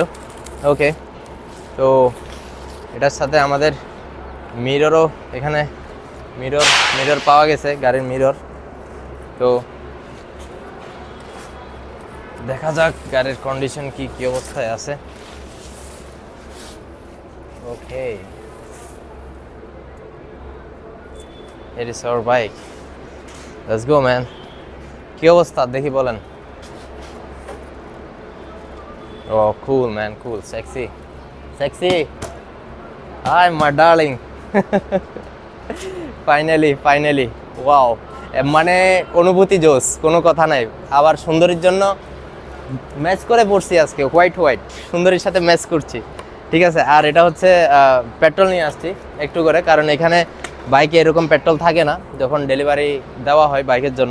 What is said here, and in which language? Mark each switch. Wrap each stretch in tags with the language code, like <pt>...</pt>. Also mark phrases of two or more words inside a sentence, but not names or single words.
<bn>ওকে, তো এটার সাথে আমাদের মিররও, এখানে মিরর পাওয়া গেছে, গাড়ির মিরর। তো দেখা যাক গাড়ির কন্ডিশন কি অবস্থায় আছে। ওকে,</bn> <en>here is our bike. Let's go man.</en> <bn>কি অবস্থা দেখি বলেন?</bn> <en>Oh cool man, cool, sexy. Hi my darling. finally wow,</en> <bn>মানে অনুভূতি জোস, কোনো কথা নাই। আবার সুন্দরীর জন্য ম্যাচ করে পড়ছি আজকে,</bn> <en>white white</en> <bn>সুন্দরীর সাথে ম্যাচ করছি, ঠিক আছে। আর এটা হচ্ছে পেট্রোল নিয়ে আসছি একটু করে, কারণ এখানে বাইকে এরকম পেট্রোল থাকে না যখন ডেলিভারি দেওয়া হয় বাইকের জন্য।</bn>